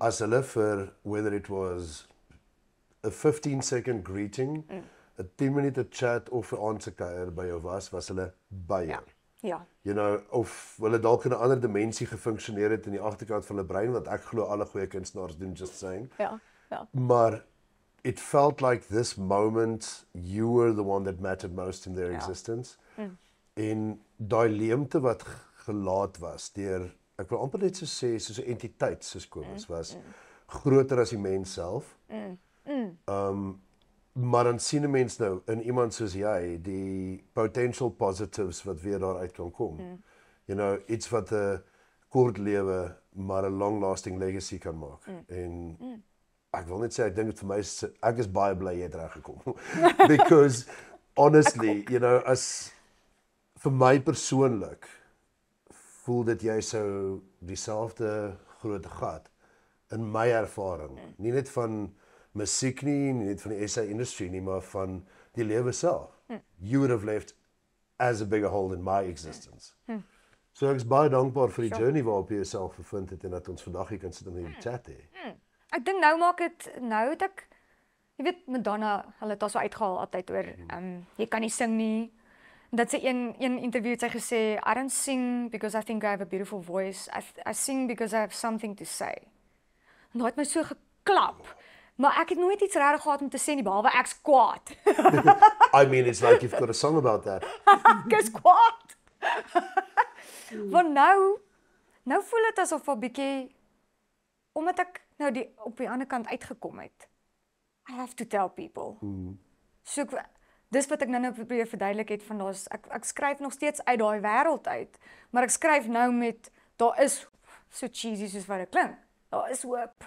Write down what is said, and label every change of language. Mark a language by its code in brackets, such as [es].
[af] As hulle vir, [en] whether it was a 15-second greeting, [af] 'n 10-minute chat of 'n aansekuier by jou was hulle by jou. Ja. [en] You know, [af] of hulle dalk in 'n ander dimensie gefunksioneer het in die agterkant van hulle brein, wat ek glo alle goeie kunstenaars doen, [en] just saying. [af] Ja. Maar [en] it felt like this moment you were the one that mattered most in their existence. [af] En daai leemte wat gelaat was deur, ek wil amper net so sê, soos 'n entiteit soos Kobus was groter as die mens self. Maar dan sien 'n mens nou in iemand soos jy die [en] potential positives [af] wat weer daaruit kan kom. [en] You know, [af] iets wat 'n kort lewe maar 'n [en] long lasting legacy [af] kan maak. En ek wil net sê ek dink dit vir my ek is baie bly jy het reg gekom. [en] Because honestly, you know, [af] as vir my persoonlik voel dit jy sou dieselfde groot gat in my ervaring, nie net van musiek nie net van die [en] SA industry [af] nie, maar van die lewe self. [en] You would have left as a bigger hole in my existence. [af] So ek is baie dankbaar vir die journey waarop jy jouself bevind het en dat ons vandag hier kan sit en hierdie chat hê. Ek dink nou maak dit, nou het ek, jy weet Madonna, hulle het daar so uitgehaal altyd oor, jy kan nie sing nie. Dat sy een interview het sy gesê, [en] I don't sing because I think I have a beautiful voice, I sing because I have something to say. [af] En dat het my so geklap. Maar ek het nooit iets regtig gehad om te sê nie, behalwe ek's kwaad. [en] I mean, it's like you've got a song about that. [af] Ek is kwaad. Want nou voel dit asof 'n bietjie, omdat ek nou op die ander kant uitgekom het. [en] I have to tell people. [af] So dis wat ek nou probeer verduidelik het van ek skryf nog steeds uit daai wêreld uit, maar ek skryf nou met, daar is, [en] so cheesy [af] soos wat dit klink, daar is hoop.